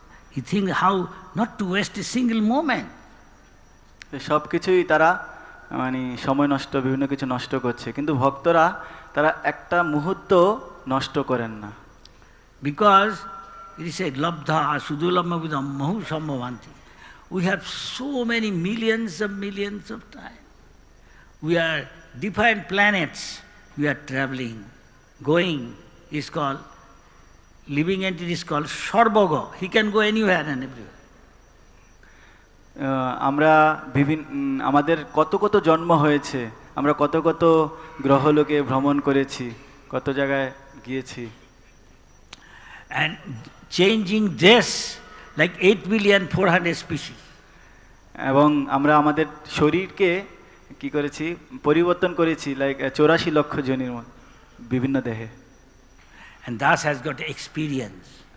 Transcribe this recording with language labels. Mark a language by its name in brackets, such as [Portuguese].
[English] He thinks how not to waste a single moment. [Bangla] সব কিছুই তারা মানে সময় নষ্ট, বিভিন্ন কিছু নষ্ট করছে, কিন্তু ভক্তরা তারা একটা মুহূর্ত নষ্ট করেন না। [English] Because it is said, [Sanskrit] labdha sudulama vidam mahu sambhavanti. [English] We have so many millions of time. We are different planets. We are traveling, going. Is called living entity is called Sarvaga. He can go anywhere and everywhere. [Bangla] আমরা আমাদের কত কত জন্ম হয়েছে, আমরা কত কত গ্রহলোকে ভ্রমণ করেছি, কত জায়গায় গিয়েছি। [English] and changing dress like 8,400,000 species. [Bangla] এবং আমরা আমাদের শরীরকে কি করেছি, পরিবর্তন করেছি লাইক 84 লক্ষ জনের মতো বিভিন্ন দেহে। [English] And thus has got experience.